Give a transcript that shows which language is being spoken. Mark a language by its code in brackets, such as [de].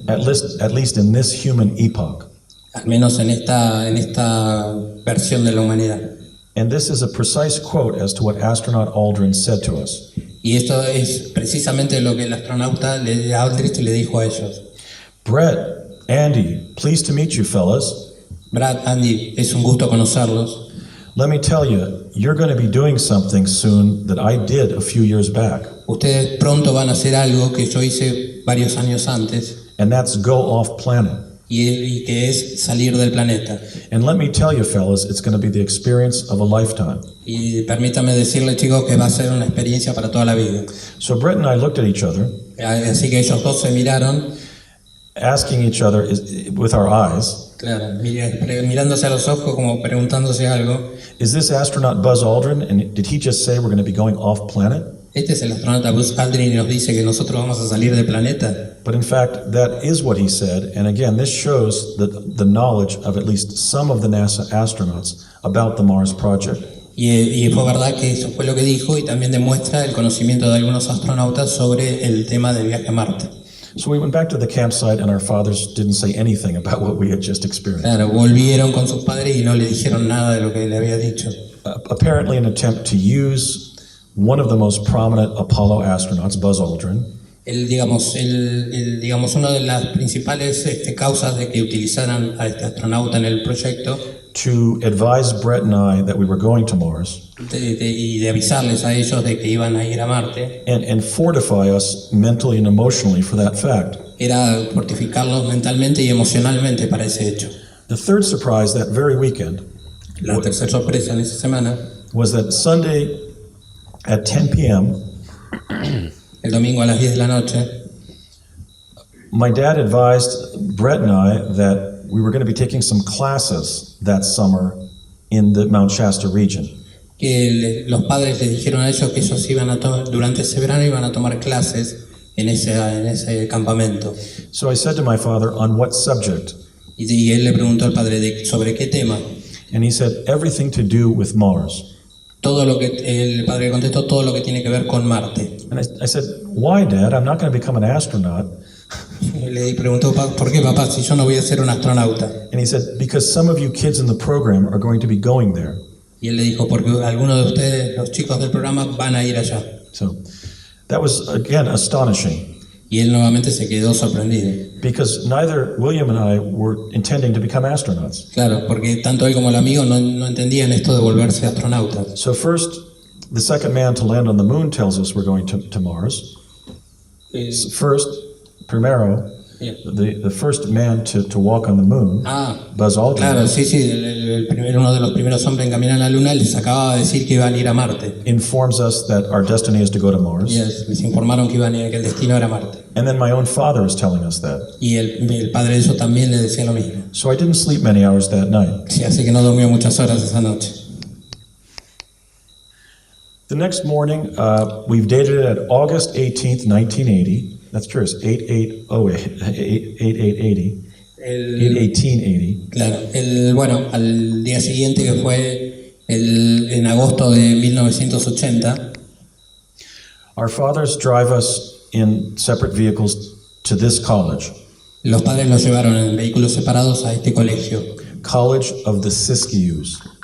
[en] at least in this human epoch. [es] Al menos en esta versión de la humanidad. [en] And this is a precise quote as to what astronaut Aldrin said to us. [es] Y esto es precisamente lo que el astronauta Aldrin le dijo a ellos. [en] Brett, Andy, pleased to meet you fellas. [es] Brad, Andy, es un gusto conocerlos. [en] Let me tell you, you're going to be doing something soon that I did a few years back, [es] Ustedes pronto van a hacer algo que yo hice varios años antes [en] and that's go off planet. [es] y que es salir del planeta. [en] And let me tell you fellas, it's going to be the experience of a lifetime. [es] Y permítame decirles, chicos, que va a ser una experiencia para toda la vida. [en] So Brett and I looked at each other, [es] Así que ellos dos se miraron, [en] asking each other with our eyes, [es] claro, mirándose a los ojos como preguntándose algo. [en] is this astronaut Buzz Aldrin, and did he just say we're going to be going off planet? [es] Este es el astronauta Buzz Aldrin y nos dice que nosotros vamos a salir del planeta. [en] But in fact, that is what he said, and again, this shows the knowledge of at least some of the NASA astronauts about the Mars project. [es] Y fue verdad que eso fue lo que dijo y también demuestra el conocimiento de algunos astronautas sobre el tema del viaje a Marte. [en] So we went back to the campsite, and our fathers didn't say anything about what we had just experienced. [es] Claro, volvieron con sus padres y no le dijeron nada de lo que le había dicho. [en] Apparently an attempt to use one of the most prominent Apollo astronauts, Buzz Aldrin, [es] Digamos, una de las principales causas de que utilizaran a este astronauta en el proyecto [en] to advise Brett and I that we were going to Mars [es] y de avisarles a ellos de que iban a ir a Marte [en] and fortify us mentally and emotionally for that fact. [es] era fortificarlos mentalmente y emocionalmente para ese hecho. [en] The third surprise that very weekend [es] La tercera sorpresa en esa semana, [en] was that Sunday at 10 p.m., [es] el domingo a las 10 de la noche, [en] my dad advised Brett and I that we were going to be taking some classes that summer in the Mount Shasta region. [es] Que los padres les dijeron a ellos que ellos iban a durante ese verano iban a tomar clases en ese campamento. [en] So I said to my father, on what subject? [es] Y él le preguntó al padre sobre qué tema. [en] And he said, everything to do with Mars. [es] Todo lo que el padre contestó, todo lo que tiene que ver con Marte. [en] And I said, why, Dad? I'm not going to become an astronaut. [es] Le preguntó, ¿por qué, papá, si yo no voy a ser un astronauta? [en] And he said, because some of you kids in the program are going to be going there. [es] Y él le dijo, porque algunos de ustedes, los chicos del programa, van a ir allá. [en] So that was, again, astonishing. [es] Y él nuevamente se quedó sorprendido. [en] Because neither William and I were intending to become astronauts. [es] Claro, porque tanto él como el amigo no entendían esto de volverse astronautas. [en] So first, the second man to land on the moon tells us we're going to Mars. First, primero, Yeah. the first man to walk on the moon, Buzz Aldrin, [es] Claro, sí, uno de los primeros hombres en caminar a la Luna les acababa de decir que iban a ir a Marte. [en] informs us that our destiny is to go to Mars. [es] Les informaron que que el destino era Marte. [en] And then my own father is telling us that. [es] Y el padre de ellos también le decía lo mismo. [en] So I didn't sleep many hours that night. [es] Sí, así que no durmió muchas horas esa noche. [en] The next morning, we've dated it at August 18th, 1980. That's curious, 8880. 1880. [es] Claro, bueno, al día siguiente que fue en agosto de 1980, [en] Our fathers drive us in separate vehicles to this college, [es] los padres los llevaron en vehículos separados a este colegio, [en] College of the Siskiyous.